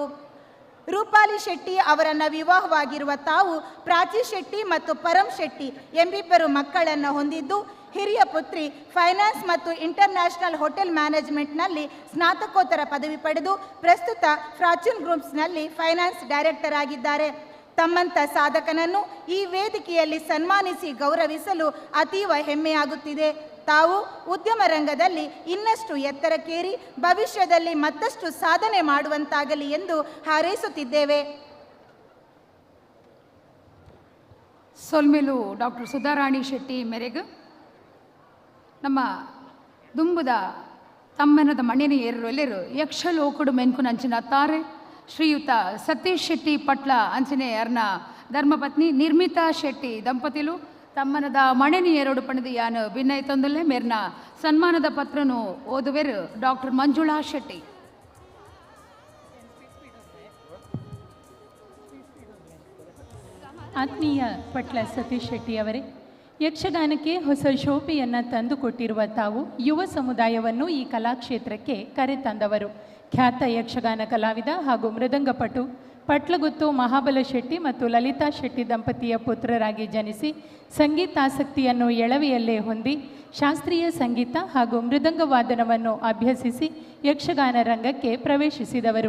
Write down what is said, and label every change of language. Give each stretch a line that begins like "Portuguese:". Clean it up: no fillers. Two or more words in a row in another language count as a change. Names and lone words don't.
Kannada: ರೂಪಾಲಿ ಶೆಟ್ಟಿ ಅವರನ್ನು ವಿವಾಹವಾಗಿರುವ ತಾವು ಪ್ರಾಚಿ ಶೆಟ್ಟಿ ಮತ್ತು ಪರಂ ಶೆಟ್ಟಿ ಎಂಬಿಬ್ಬರು ಮಕ್ಕಳನ್ನು ಹೊಂದಿದ್ದು, ಹಿರಿಯ ಪುತ್ರಿ ಫೈನಾನ್ಸ್ ಮತ್ತು ಇಂಟರ್ನ್ಯಾಷನಲ್ ಹೋಟೆಲ್ ಮ್ಯಾನೇಜ್ಮೆಂಟ್ನಲ್ಲಿ ಸ್ನಾತಕೋತ್ತರ ಪದವಿ ಪಡೆದು ಪ್ರಸ್ತುತ ಫಾರ್ಚೂನ್ ಗ್ರೂಪ್ಸ್ನಲ್ಲಿ ಫೈನಾನ್ಸ್ ಡೈರೆಕ್ಟರ್ ಆಗಿದ್ದಾರೆ. ತಮ್ಮಂಥ ಸಾಧಕನನ್ನು ಈ ವೇದಿಕೆಯಲ್ಲಿ ಸನ್ಮಾನಿಸಿ ಗೌರವಿಸಲು ಅತೀವ ಹೆಮ್ಮೆಯಾಗುತ್ತಿದೆ. ತಾವು ಉದ್ಯಮ ರಂಗದಲ್ಲಿ ಇನ್ನಷ್ಟು ಎತ್ತರಕ್ಕೇರಿ ಭವಿಷ್ಯದಲ್ಲಿ ಮತ್ತಷ್ಟು ಸಾಧನೆ ಮಾಡುವಂತಾಗಲಿ ಎಂದು ಹಾರೈಸುತ್ತಿದ್ದೇವೆ.
Tulu: ಸೊಲ್ಮೆಲು ಡಾಕ್ಟರ್ ಸುಧಾರಾಣಿ ಶೆಟ್ಟಿ ಮೇರೆಗೆ ನಮ್ಮ ದುಂಬುದ ತಮ್ಮನದ ಮಣ್ಣಿನ ಏರಲೆರು ಯಕ್ಷಲೋಕುಡು ಮೆನ್ಕು ನಂಚಿನ ತಾರೆ ಶ್ರೀಯುತ ಸತೀಶ್ ಶೆಟ್ಟಿ ಪಟ್ಲ ಅಂಚನೆಯರ್ನ ಧರ್ಮಪತ್ನಿ ನಿರ್ಮಿತಾ ಶೆಟ್ಟಿ ದಂಪತಿಲು ತಮ್ಮನದ ಮಣೆನಿ ಎರಡು ಪಣದ ಯಾನು ಭಿನ್ನೈ ತೊಂದಲೆ ಮೇರ್ನ ಸನ್ಮಾನದ ಪತ್ರನು ಓದುವೆರು ಡಾಕ್ಟರ್ ಮಂಜುಳಾ ಶೆಟ್ಟಿ.
Kannada: ಆತ್ಮೀಯ ಪಟ್ಲ ಸತೀಶ್ ಶೆಟ್ಟಿಯವರೇ, ಯಕ್ಷಗಾನಕ್ಕೆ ಹೊಸ ಶೋಭೆಯನ್ನು ತಂದುಕೊಟ್ಟಿರುವ ತಾವು ಯುವ ಸಮುದಾಯವನ್ನು ಈ ಕಲಾಕ್ಷೇತ್ರಕ್ಕೆ ಕರೆತಂದವರು. ಖ್ಯಾತ ಯಕ್ಷಗಾನ ಕಲಾವಿದ ಹಾಗೂ ಮೃದಂಗಪಟು ಪಟ್ಲಗುತ್ತು ಮಹಾಬಲ ಶೆಟ್ಟಿ ಮತ್ತು ಲಲಿತಾ ಶೆಟ್ಟಿ ದಂಪತಿಯ ಪುತ್ರರಾಗಿ ಜನಿಸಿ ಸಂಗೀತಾಸಕ್ತಿಯನ್ನು ಎಳವೆಯಲ್ಲೇ ಹೊಂದಿ ಶಾಸ್ತ್ರೀಯ ಸಂಗೀತ ಹಾಗೂ ಮೃದಂಗವಾದನವನ್ನು ಅಭ್ಯಸಿಸಿ ಯಕ್ಷಗಾನ ರಂಗಕ್ಕೆ ಪ್ರವೇಶಿಸಿದವರು.